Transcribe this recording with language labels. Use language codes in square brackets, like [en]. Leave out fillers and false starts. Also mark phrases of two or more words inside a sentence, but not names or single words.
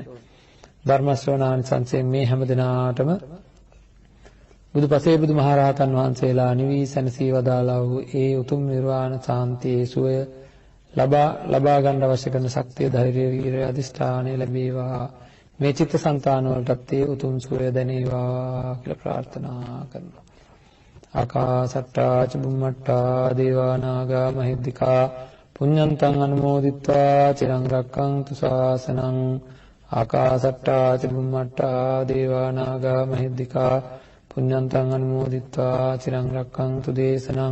[si] ධර්ම ශ්‍රවණානිසංසයෙන් මේ හැම දිනාටම බුදුපසේ බුදුමහරහතන් වහන්සේලා නිවී සැනසී වදාළා වූ ඒ උතුම් නිර්වාණ සාන්තියේ සුවය ලබා ගන්න අවශ්‍ය කරන ශක්තිය, ධෛර්යය, වීරිය, අදිෂ්ඨානය ලැබේවා. මේ චිත්තසංතාන වලටත් ඒ උතුම් සුවය දැනේවා කියලා ප්‍රාර්ථනා කරනවා. [pi] ආකාසට්ටා ච බුම්මට්ටා දේවා නාග මහිද්దికා පුඤ්ඤන්තං අනුමෝදිත්වා චිරං රක්ඛන්තු ශාසනං. ආකාසට්ටා ච බුම්මට්ටා දේවා නාග මහිද්దికා පුඤ්ඤන්තං අනුමෝදිත්වා චිරං රක්ඛන්තු දේශනං.